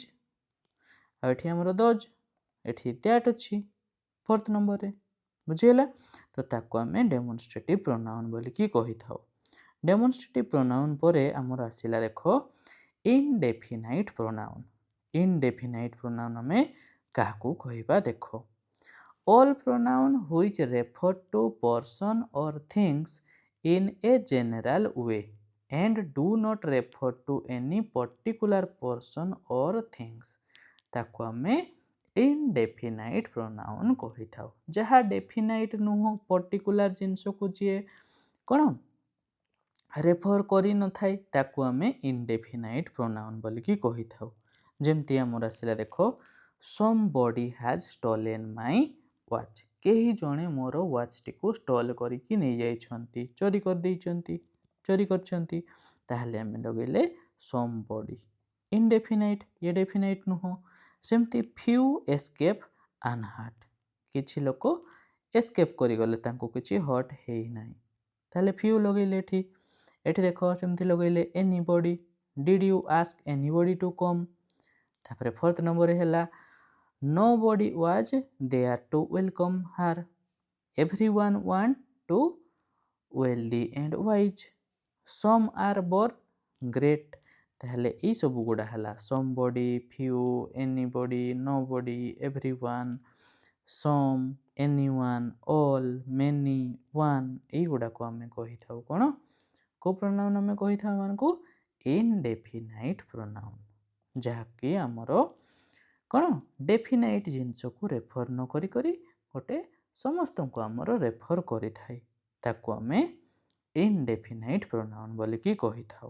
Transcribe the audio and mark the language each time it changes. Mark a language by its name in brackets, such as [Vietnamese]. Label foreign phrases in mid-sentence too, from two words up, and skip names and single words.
[Odia] ଆଉ ଏଠି ଆମର ଦଜ୍, ଏଠି ଦ୍ୟାଟ୍ ଅଛି [English] fourth numberre. [Odia] ବୁଝିହେଲା, ତ ତାକୁ ଆମେ [English] demonstrative pronoun [Odia] ବୋଲିକି କହିଥାଉ। [English] demonstrative pronoun [Odia] ପରେ ଆମର ଆସିଲା ଦେଖ [English] indefinite pronoun. indefinite pronoun [Odia] ଆମେ କାହାକୁ କହିବା ଦେଖ, [English] all pronoun which refer to person or things in a general way and do not refer to any particular person or things, [Odia] ତାକୁ ଆମେ [English] indefinite pronoun [Odia] କହିଥାଉ। ଯାହା ଡେଫିନାଇଟ୍ ନୁହଁ, ପର୍ଟିକୁଲାର ଜିନିଷକୁ ଯିଏ କ'ଣ ରେଫର କରିନଥାଏ ତାକୁ ଆମେ [English] indefinite pronoun [Odia] ବୋଲିକି କହିଥାଉ। ଯେମିତି ଆମର ଆସିଲା ଦେଖ [English] somebody has stolen my watch, [Odia] କେହି ଜଣେ ମୋର [English] watchtiku stole [Odia] କରିକି ନେଇଯାଇଛନ୍ତି, ଚୋରି କରିଦେଇଛନ୍ତି, ଚୋରି କରିଛନ୍ତି। ତାହେଲେ ଆମେ ଲଗେଇଲେ somebody, ଇନଡେଫିନାଇଟ୍, ଇଏ ଡେଫିନାଇଟ୍ ନୁହଁ। [English] ସେମିତି few escape unhurt, [Odia] କିଛି ଲୋକ ଏସ୍କେପ୍ କରିଗଲେ, ତାଙ୍କୁ କିଛି ହର୍ଟ ହେଇନାହିଁ, ତାହେଲେ few ଲଗେଇଲେ ଏଠି। ଏଠି ଦେଖ ସେମିତି ଲଗେଇଲେ [English] anybody, did you ask anybody to come। ତାପରେ fourth numberre ହେଲା nobody was there to welcome her, everyone want to wealthy and wise, some are born great। [Odia] ତାହେଲେ ଏଇ ସବୁ ଗୁଡ଼ା ହେଲା [English] somebody, few, anybody, nobody, everyone, some, anyone, all, many, one, [Odia] ଏଇଗୁଡ଼ାକୁ ଆମେ କହିଥାଉ କ'ଣ, କେଉଁ ପ୍ରୋନାଉନ ଆମେ କହିଥାଉ ଏମାନଙ୍କୁ [English] indefinite pronoun, [Odia] ଯାହାକି ଆମର କ'ଣ ଡେଫିନାଇଟ୍ ଜିନିଷକୁ ରେଫର ନ କରି କରି ଗୋଟେ ସମସ୍ତଙ୍କୁ ଆମର ରେଫର କରିଥାଏ, ତାକୁ ଆମେ [English] indefinite pronoun [Odia] ବୋଲିକି କହିଥାଉ।